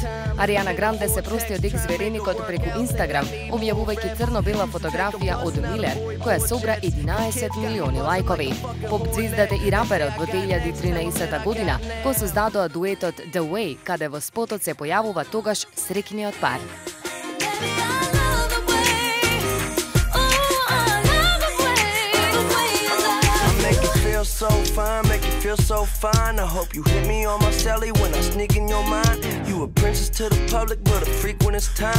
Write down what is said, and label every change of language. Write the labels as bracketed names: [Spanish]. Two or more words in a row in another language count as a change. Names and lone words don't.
[Macedonian] Ариана Гранде се прости од екс-вереникот преку Инстаграм, објавувајќи црно-бела фотографија од Милер, која собра 11 милиони лајкови. Поп звездата и раперот во 2013 година го создадоа дуетот The Way, каде во спотот се појавува тогаш среќниот пар. [English] So fine, make you feel so fine. I hope you hit me on my celly when I sneak in your mind. You a princess to the public, but a freak when it's time.